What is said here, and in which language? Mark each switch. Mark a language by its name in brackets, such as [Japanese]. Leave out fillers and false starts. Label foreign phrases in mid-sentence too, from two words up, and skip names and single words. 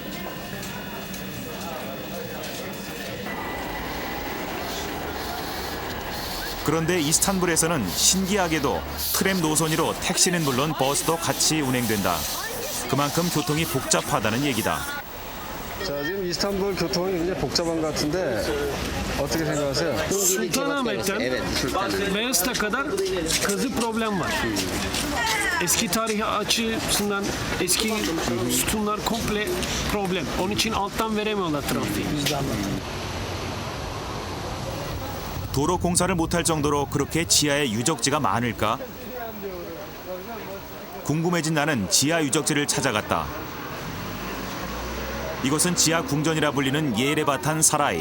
[Korean] 그런데 이스탄불에서는 신기하게도 트램 노선으로 택시는 물론 버스도 같이 운행된다. 그만큼 교통이 복잡하다는 얘기다. 자 지금 이스탄불 교통이 굉장히 복잡한 것 같은데 Öteki 생각하세요? [Turkish] Sultanahmet'ten Beyazıt'a kadar kazı problem var. Eski tarihi açısından eski sütunlar komple problem. Onun için alttan veremiyorlar trafiği. [Korean] 도로 공사를 못할 정도로 그렇게 지하에 유적지가 많을까? 궁금해진 나는 지하 유적지를 찾아갔다. 이곳은 지하 궁전이라 불리는 예레바탄 사라이.